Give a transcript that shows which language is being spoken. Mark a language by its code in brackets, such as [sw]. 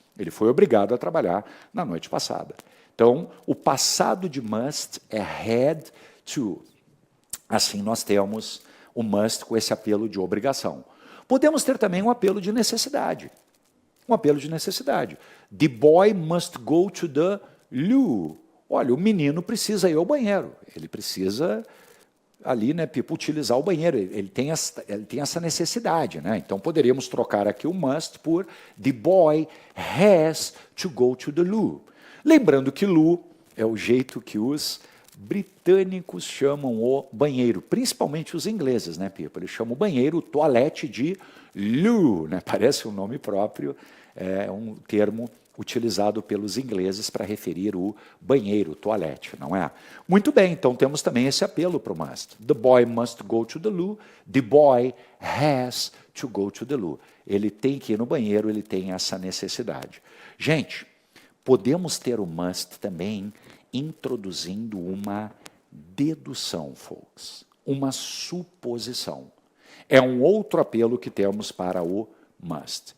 [pt] Ele foi obrigado a trabalhar na noite passada. Então, o passado de must é had to. Assim, nós temos o must com esse apelo de obrigação. Podemos ter também um apelo de necessidade. Um apelo de necessidade. [en] The boy must go to the loo. [pt] Olha, o menino precisa ir ao banheiro. Ele precisa ali, né, utilizar o banheiro. Ele tem essa necessidade, né? Então, poderíamos trocar aqui o must por [en] the boy has to go to the loo. [pt] Lembrando que loo é o jeito que os britânicos chamam o banheiro, principalmente os ingleses, né, Pipo? Eles chamam o banheiro, o toalete de loo, né? Parece um nome próprio, é um termo utilizado pelos ingleses para referir o banheiro, o toalete, não é? Muito bem, então temos também esse apelo para o must. [en] The boy must go to the loo, the boy has to go to the loo. [pt] Ele tem que ir no banheiro, ele tem essa necessidade. Gente, podemos ter o must também introduzindo uma dedução, folks, uma suposição. É um outro apelo que temos para o must.